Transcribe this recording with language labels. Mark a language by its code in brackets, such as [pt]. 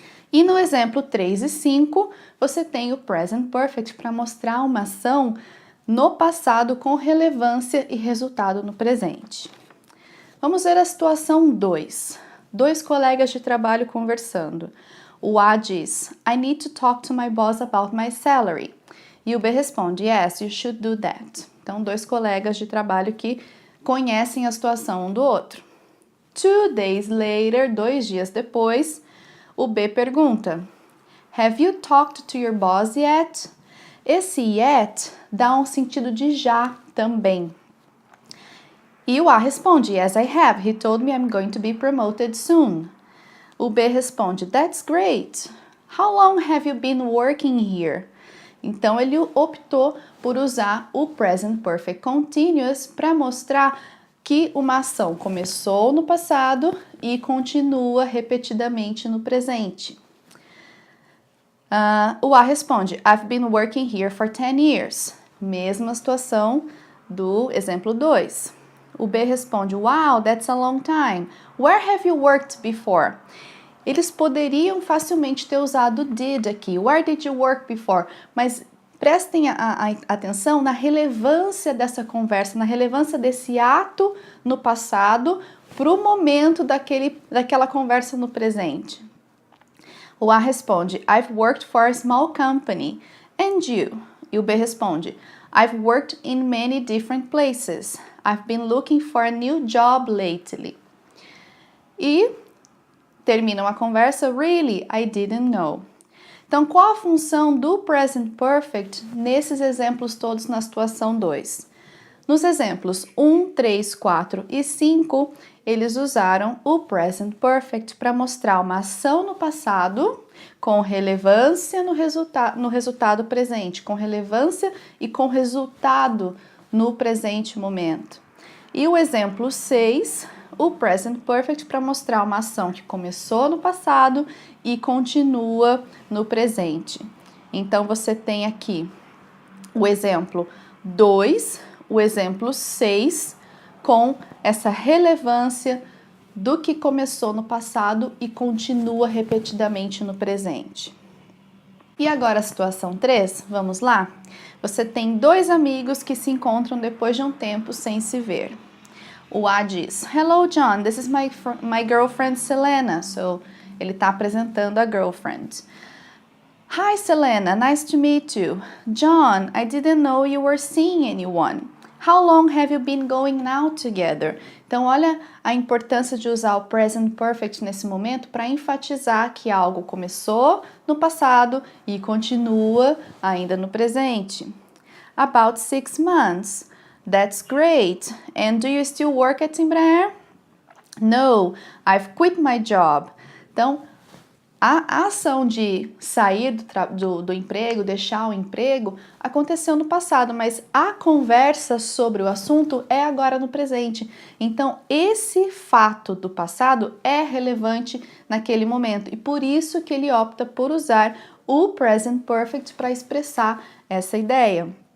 [pt] E no exemplo 3 e 5, você tem o present perfect para mostrar uma ação no passado com relevância e resultado no presente. Vamos ver a situação 2. Dois colegas de trabalho conversando. O A diz, [en] I need to talk to my boss about my salary. [pt] E o B responde, [en] yes, you should do that. [pt] Então, dois colegas de trabalho que conhecem a situação um do outro. [en] 2 days later, [pt] 2 dias depois, o B pergunta, [en] have you talked to your boss yet? [pt] Esse yet dá um sentido de já também. E o A responde, [en] yes, I have. He told me I'm going to be promoted soon. [pt] O B responde, [en] that's great. How long have you been working here? [pt] Então, ele optou por usar o present perfect continuous para mostrar que uma ação começou no passado e continua repetidamente no presente. O A responde, [en] I've been working here for 10 years. [pt] Mesma situação do exemplo 2. O B responde, [en] wow, that's a long time. Where have you worked before? [pt] Eles poderiam facilmente ter usado did aqui. [en] Where did you work before? [pt] Mas prestem atenção na relevância dessa conversa, na relevância desse ato no passado para o momento daquela conversa no presente. O A responde, [en] I've worked for a small company. And you? [pt] E o B responde, [en] I've worked in many different places. I've been looking for a new job lately. [pt] E terminam a conversa, [en] really, I didn't know. [pt] Então, qual a função do present perfect nesses exemplos todos na situação 2? Nos exemplos 1, 3, 4 e 5, eles usaram o present perfect para mostrar uma ação no passado com relevância no resultado presente, com relevância e com resultado no presente momento. E o exemplo 6, o present perfect para mostrar uma ação que começou no passado e continua no presente. Então, você tem aqui o exemplo 2, o exemplo 6, com essa relevância do que começou no passado e continua repetidamente no presente. E agora a situação 3, vamos lá? Você tem dois amigos que se encontram depois de um tempo sem se ver. O A diz, [en] hello John, this is my girlfriend Selena. [pt] So, ele está apresentando a girlfriend. [en] Hi Selena, nice to meet you. John, I didn't know you were seeing anyone. How long have you been going out together? [pt] Então, olha a importância de usar o present perfect nesse momento para enfatizar que algo começou no passado e continua ainda no presente. [en] About 6 months. That's great. And do you still work at Embraer? No, I've quit my job. [pt] Então, A ação de sair do emprego, deixar o emprego, aconteceu no passado, mas a conversa sobre o assunto é agora no presente. Então, esse fato do passado é relevante naquele momento e por isso que ele opta por usar o present perfect para expressar essa ideia.